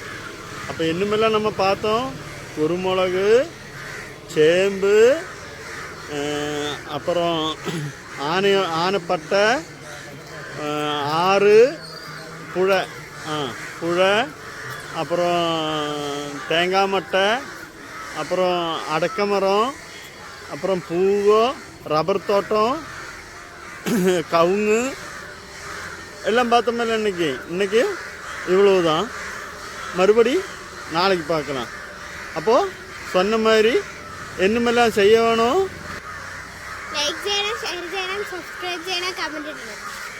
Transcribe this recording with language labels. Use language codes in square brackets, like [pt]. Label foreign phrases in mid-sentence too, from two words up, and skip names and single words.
[ta] அப்போ இன்னுமெல்லாம் நம்ம பார்த்தோம், குருமிளகு, சேம்பு, அப்புறம் ஆனைப்பட்டை, ஆறு, புழை, அப்புறம் தேங்காய் மட்டை, அப்புறம் அடக்க மரம், அப்புறம் பூவோ, ரப்பர் தோட்டம், கவுங்கு எல்லாம் பார்த்தோம்ல. இன்னைக்கு இவ்வளவு தான். மறுபடி நாளைக்கு பார்க்கலாம். அப்போது சொன்ன மாதிரி என்னமெல்லாம் செய்ய வேணும், [ml] ലൈക്ക് ചെയ്യണം, ഷെയർ ചെയ്യണം, സബ്സ്ക്രൈബ് ചെയ്യണം, കമന്റ് ചെയ്യണം.